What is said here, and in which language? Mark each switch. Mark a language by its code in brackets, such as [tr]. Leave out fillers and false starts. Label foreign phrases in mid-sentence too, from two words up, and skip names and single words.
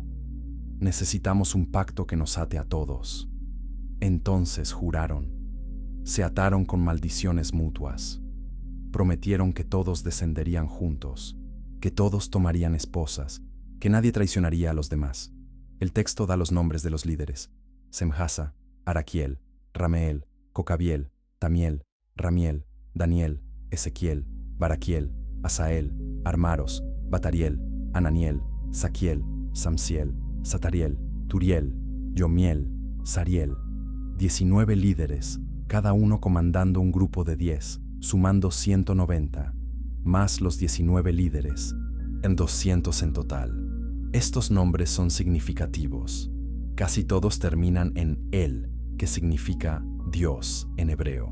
[es] Necesitamos un pacto que nos ate a todos. Entonces juraron. Se ataron con maldiciones mutuas. Prometieron que todos descenderían juntos, que todos tomarían esposas, que nadie traicionaría a los demás. El texto da los nombres de los líderes: Semjasa, Araquiel, Rameel, Cocabiel, Tamiel, Ramiel, Daniel, Ezequiel, Baraquiel, Asael, Armaros, Batariel, Ananiel, Saquiel, Samsiel, Satariel, Turiel, Yomiel, Sariel. 19 líderes, cada uno comandando un grupo de 10, sumando 190, más los 19 líderes, en 200 en total. Estos nombres son significativos. Casi todos terminan en El, que significa Dios en hebreo.